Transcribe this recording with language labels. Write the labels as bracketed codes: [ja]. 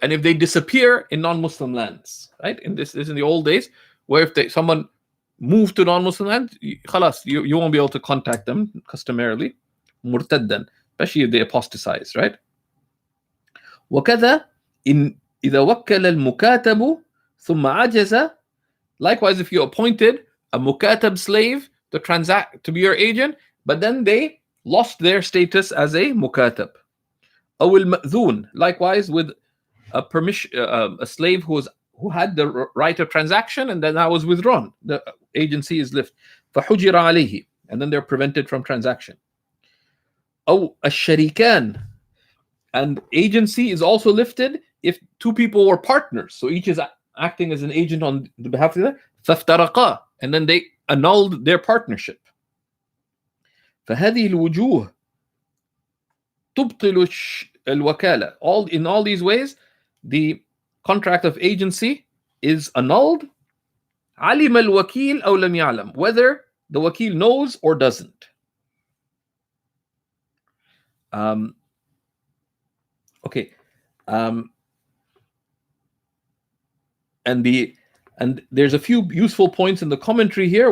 [en] And if they disappear in non-Muslim lands, right? And this is in the old days, where if someone moved to non-Muslim land, you won't be able to contact them customarily. [ar] مرتدا, [en] especially if they apostatize, right? [ar] وكذا إن إذا وكل المكاتب ثم عجز. [en] Likewise, if you appointed a mukatab slave to transact, to be your agent, but then they lost their status as a mukatab. [ar] أو المأذون. [en] Likewise, with a slave who had the right of transaction, and then that was withdrawn, the agency is lifted. [ar] فحجر عليه, [en] and then they're prevented from transaction. [ar] أو الشريكان, [en] and agency is also lifted if two people were partners, so each is acting as an agent on the behalf of the other. [ar] فافترقا, [en] and then they annulled their partnership. [ar] فهذه الوجوه تبطل الوكالة. [en] In all these ways, the contract of agency is annulled. [ar] علم الوكيل أو لم يعلم, [en] whether the wakil knows or doesn't. Okay. And there's a few useful points in the commentary here.